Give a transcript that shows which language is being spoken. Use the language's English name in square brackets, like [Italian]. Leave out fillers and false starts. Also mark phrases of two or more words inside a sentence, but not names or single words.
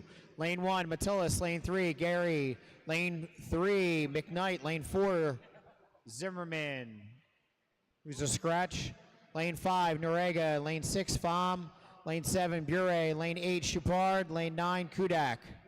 [English] Lane 1, Metellus. Lane 3, Gary. Lane 3, McKnight. Lane 4, Zimmerman, who's a scratch. Lane 5, Norega. Lane 6, Pham. Lane 7, Bure. Lane 8, Chupard. Lane 9, Kudak.